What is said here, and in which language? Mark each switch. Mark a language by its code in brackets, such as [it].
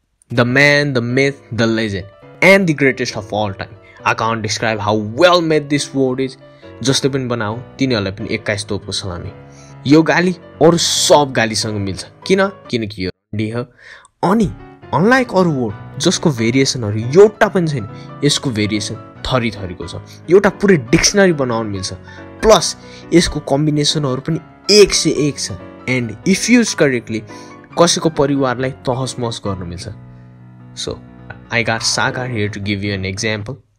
[en] The man, the myth, the legend, and the greatest of all time. I can't describe how well made this word is. [ne] जस्तो पनि बनाऊ तिनीहरूलाई पनि 21 तोपको सलामी। यो गाली अरू सब गालीसँग मिल्छ। किनकि यो रन्डी हो। अनि अनलाइक अरू वर्ड जसको भेरिएसनहरू एउटा पनि छैन, यसको भेरिएसन थरीको छ। एउटा पुरै डिक्सनरी बनाउन मिल्छ। प्लस यसको कम्बिनेसनहरू पनि 1 से 1 छ। [en] and if use correctly [ne] कसैको परिवारलाई तहस महस गर्न मिल्छ। [en] So I got Sagar here to give you an example.